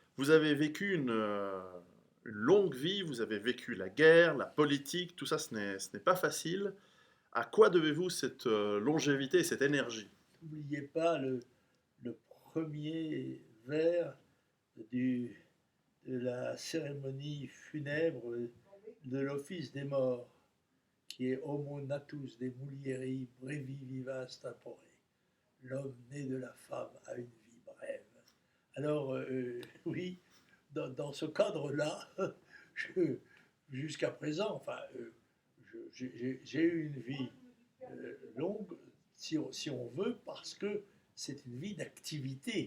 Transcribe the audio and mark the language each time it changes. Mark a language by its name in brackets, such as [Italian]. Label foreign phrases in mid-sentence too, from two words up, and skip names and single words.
[French] Vous avez vécu une longue vie, vous avez vécu la guerre, la politique, tout ça, ce n'est pas facile. À quoi devez-vous cette longévité et cette énergie? N'oubliez pas le premier vers du, de la cérémonie funèbre de l'office des morts, qui est [Latin] Homo natus de mulieri brevi vivas tempore. [French] L'homme né de la femme a une vie brève. Alors, oui, dans ce cadre-là, jusqu'à présent, enfin, j'ai eu une vie longue, si on veut, parce que c'est une vie d'activité.